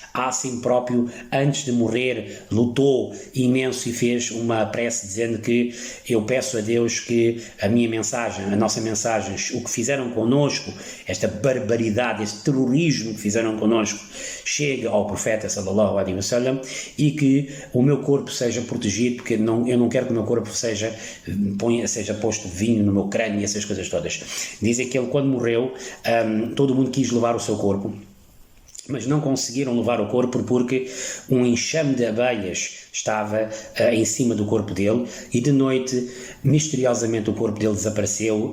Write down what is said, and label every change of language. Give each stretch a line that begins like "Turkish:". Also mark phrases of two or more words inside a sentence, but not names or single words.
Portuguese: Asim próprio, antes de morrer, lutou imenso e fez uma prece dizendo que eu peço a Deus que a nossa mensagem, o que fizeram connosco, esta barbaridade, este terrorismo que fizeram connosco, chegue ao profeta
Arabic: صلى الله عليه وسلم
Portuguese: e que o meu corpo seja protegido, porque eu não quero que o meu corpo seja posto vinho no meu crânio e essas coisas todas. Dizem que ele, quando morreu, todo mundo quis levar o seu corpo, mas não conseguiram levar o corpo porque um enxame de abelhas estava em cima do corpo dele e de noite, misteriosamente, o corpo dele desapareceu.